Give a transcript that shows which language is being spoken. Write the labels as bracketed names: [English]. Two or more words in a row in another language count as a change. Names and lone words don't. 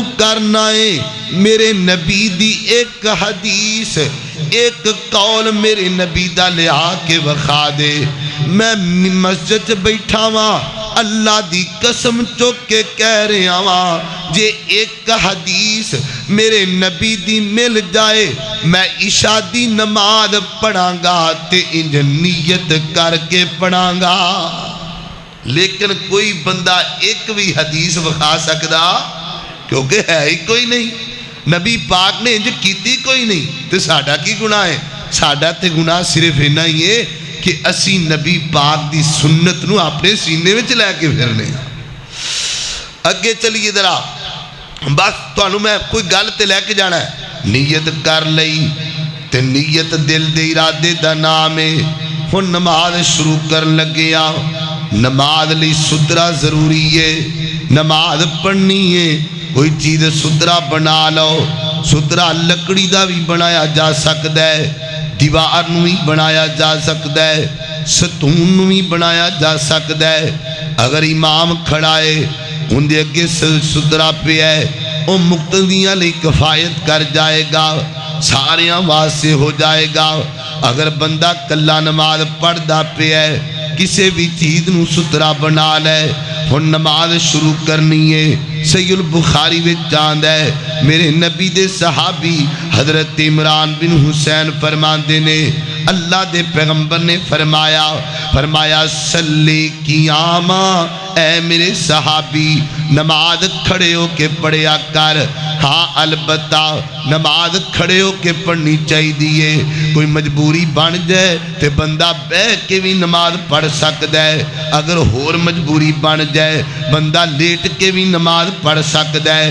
[Punjabi] کرنا ہے میرے نبی دی ایک حدیث ایک قول میرے نبی دا لیا کے وخا دے میں مسجد بیٹھا ہاں اللہ دی قسم چوک کے کہہ رہا ہاں جے ایک حدیث میرے نبی دی مل جائے میں عشاء دی نماز پڑھاں گا تے انج نیت کر کے پڑھاں گا لیکن کوئی بندہ ایک بھی حدیث وکھا سکدا کیونکہ ہے ہی کوئی نہیں نبی پاک نے انج کیتی کوئی نہیں تے ساڈا کی گناہ ہے ساڈا تے گناہ صرف اینا ہی ہے کہ اسی نبی پاک دی سنت نو اپنے سینے وچ لے کے پھرنے ہیں۔ اگے چلیے ذرا، بس تانوں میں کوئی گل تے لے کے جانا ہے۔ نیت کر لئی تے نیت دل دے ارادے دا نام ہے۔ ہن نماز شروع کر لگیا، نماز لئی سترا ضروری ہے، نماز پڑھنی ہے، کوئی چیز سترا بنا لو۔ سترا لکڑی دا بھی بنایا جا سکتا ہے، دیوار نو بھی بنایا جا سکتا ہے، ستون نو بھی بنایا جا سکتا ہے۔ اگر امام کھڑا ہے ان دے اگے سترا پہ ہے، وہ مقتدیاں لئی کفایت کر جائے گا، ساریاں واسطے ہو جائے گا۔ اگر بندہ کلا نماز پڑھدا پہ ہے، کسی بھی چیز نو سترا بنا لے، ہن نماز شروع کرنی ہے۔ صحیح البخاری وچ آندا ہے، میرے نبی دے صحابی حضرت عمران بن حسین فرماندے نے، اللہ دے پیغمبر نے فرمایا [Arabic] صلی قیاما، [Punjabi] اے میرے صحابی نماز کھڑے ہو کے پڑھیا کر۔ ہاں البتہ نماز کھڑے ہو کے پڑھنی چاہیے، کوئی مجبوری بن جائے تے بندہ بیٹھ کے بھی نماز پڑھ سکتا ہے، اگر ہور مجبوری بن جائے بندہ لیٹ کے بھی نماز پڑھ سکتا ہے۔